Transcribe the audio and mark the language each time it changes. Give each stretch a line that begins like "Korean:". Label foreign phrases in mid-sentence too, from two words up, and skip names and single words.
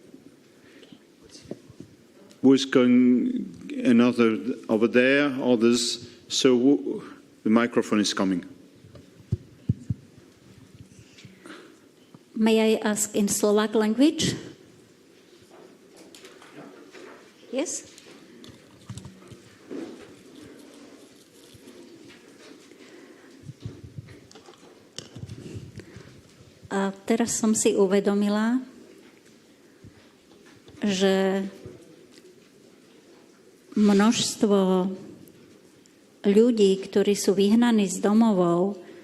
English: Who's going? Another over there, others. So the microphone is coming. May I ask in Slovak language? Yes?
Slovak: A teraz som si uvedomila, že množstvo ľudí, ktorí sú vyhnaní z domovov,